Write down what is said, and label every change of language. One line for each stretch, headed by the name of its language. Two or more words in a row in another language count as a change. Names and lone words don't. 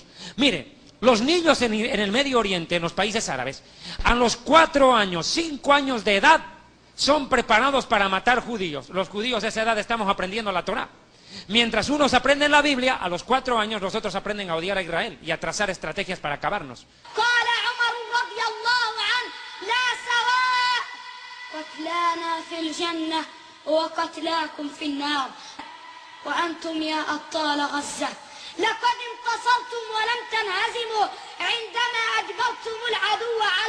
Spanish: Mire, los niños en el Medio Oriente, en los países árabes, a los 4 años, 5 años de edad, son preparados para matar judíos. Los judíos a esa edad estamos aprendiendo la Torá. Mientras unos aprenden la Biblia, a los 4 años los otros aprenden a odiar a Israel y a trazar estrategias para acabarnos.
Arabic: وقتلاكم في النار وأنتم يا أبطال غزة لقد انتصرتم ولم تنهزموا عندما أجبرتم العدو على